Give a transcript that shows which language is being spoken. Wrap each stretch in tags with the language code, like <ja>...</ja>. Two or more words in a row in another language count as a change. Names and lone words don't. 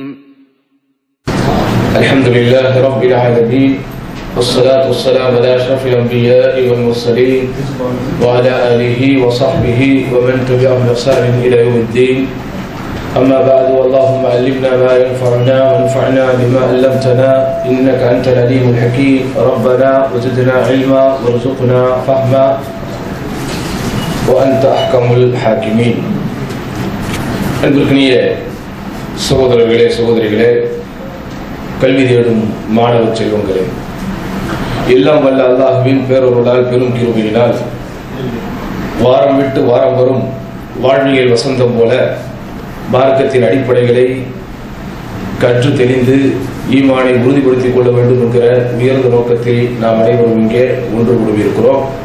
<ar>الحمد لله رب العالمين والصلاة والسلام على أشرف الأنبياء والمرسلين وعلى آله وصحبه ومن تبعهم بإحسان إلى يوم الدين. أما بعد، اللهم علمنا ما ينفعنا وانفعنا بما علمتنا إنك أنت العليم الحكيم. ربنا وزدنا علما وارزقنا فهما وأنت أحكم الحاكمين.</ar> <ta>அன்பிற்கினிய சகோதரர்களே சகோதரிகளே, கல்வி தேடும் மாணவ செல்வங்களே, எல்லாம் வல்ல அல்லாஹ்வின் பேரருளால் பெரும் கிருபையினால் வாரம் விட்டு வாரம் வரும் வாழ்வியல் வசந்தம் போல மார்க்கத்தின் அடிப்படைகளை கற்று தெளிந்து ஈமானை உறுதிப்படுத்திக் கொள்ள வேண்டும் என்கிற உயர்ந்த நோக்கத்தில் நாம் அனைவரும் இங்கே ஒன்று கூடியிருக்கிறோம்.</ta>